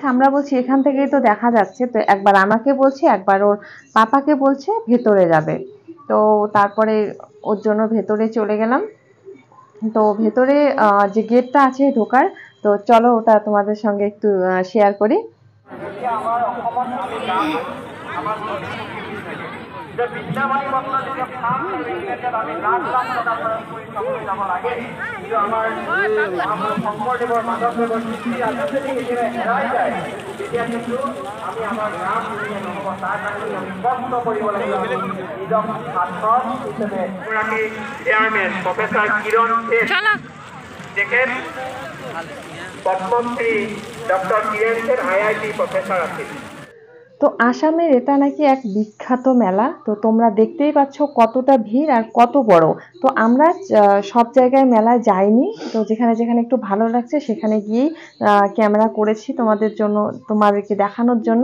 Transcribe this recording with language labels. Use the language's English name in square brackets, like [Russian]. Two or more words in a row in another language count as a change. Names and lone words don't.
[Bangla] আমরা বলছি এখান থেকেই তো দেখা যাচ্ছে, তো একবার আমাকে বলছে, একবার ওর পাপাকে বলছে ভেতরে যাবে। তো তারপরে ওর জন্য ভেতরে চলে গেলাম। তো ভেতরে যে গেটটা আছে ঢোকার, তো চলো ওটা তোমাদের সঙ্গে একটু শেয়ার করি। [Assamese] শংকৰদেৱৰ মাধৱদেৱৰ কীৰ্তি যদি হেৰাই যায়, তেতিয়া কিন্তু আমি আমাৰ নাম নহ'ব। তাৰ কাৰণে আমি কষ্ট কৰিব লাগিব। নিজক ছাত্ৰ হিচাপে এগৰাকী চেয়াৰমেন প্ৰফেচাৰ কিৰণ তেখেত পদ্মশ্রী ডক্টর কিরণ সেন IIT প্রফেসর আছেন। [Bangla] তো আসামের এটা নাকি এক বিখ্যাত মেলা। তো তোমরা দেখতেই পাচ্ছ কতটা ভিড় আর কত বড়। তো আমরা সব জায়গায় মেলায় যাইনি, তো যেখানে যেখানে একটু ভালো লাগছে সেখানে গিয়েই ক্যামেরা করেছি তোমাদের জন্য, তোমাদেরকে দেখানোর জন্য।